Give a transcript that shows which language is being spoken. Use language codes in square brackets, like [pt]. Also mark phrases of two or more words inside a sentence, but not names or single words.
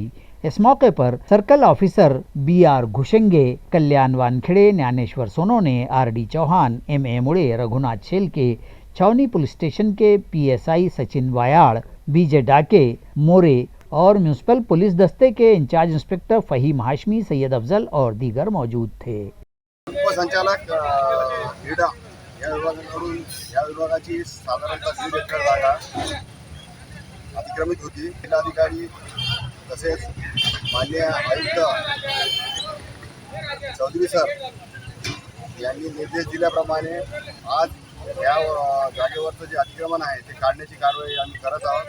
[ur] اس موقع پر سرکل آفیسر BR گھوشنگے، کلیان وانکھڑے، نیانیشور سونو نے RD چوہان، MA مڑے، رگھوناتھ شیلکے، چھاؤنی پولیس اسٹیشن کے PSI سچن وایاڑ، BJ ڈاکے، مورے اور میونسپل پولیس دستے کے انچارج انسپکٹر فہیم ہاشمی، سید افضل اور دیگر موجود تھے۔ [mr] उपसंचालक क्रीडा या विभागाकडून या विभागाची साधारणतः 1.5 एकर जागा अतिक्रमित होती। जिल्हाधिकारी तसेच माननीय आयुक्त चौधरी सर यांनी निर्देश दिल्याप्रमाणे आज या जागेवरचं जे अतिक्रमण आहे ते काढण्याची कारवाई आम्ही करत आहोत।